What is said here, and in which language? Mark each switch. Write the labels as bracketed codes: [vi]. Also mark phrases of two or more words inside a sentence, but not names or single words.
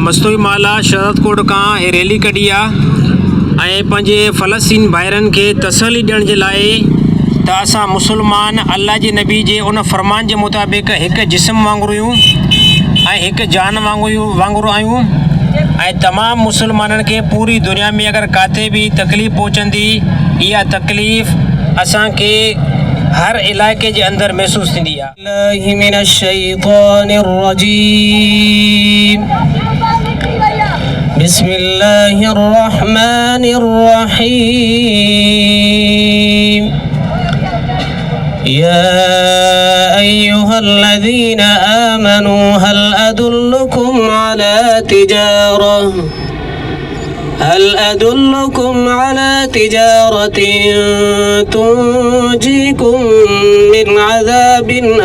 [sd] मस्तूई माला शरदकोट खां हे रैली कढी आहे ऐं पंहिंजे फ़लस्तीन भाइरनि खे तसली ॾियण जे लाइ त असां मुसलमान अल्लाह जे नबी जे उन फ़रमान जे मुताबिक़ हिकु जिस्म वांगुरु आहियूं ऐं हिकु जान वांगुरु आहियूं ऐं तमामु मुसलमाननि खे पूरी दुनिया में अगरि किथे बि तकलीफ़ पहुचंदी इहा तकलीफ़ असांखे हर इलाइक़े जे अंदरि महसूसु थींदी आहे। [ar] من الشيطان الرجيم بسم الله الرحمن الرحيم يا أيها الذين آمنوا هل أدلكم على تجارة تنجيكم من عذابٍ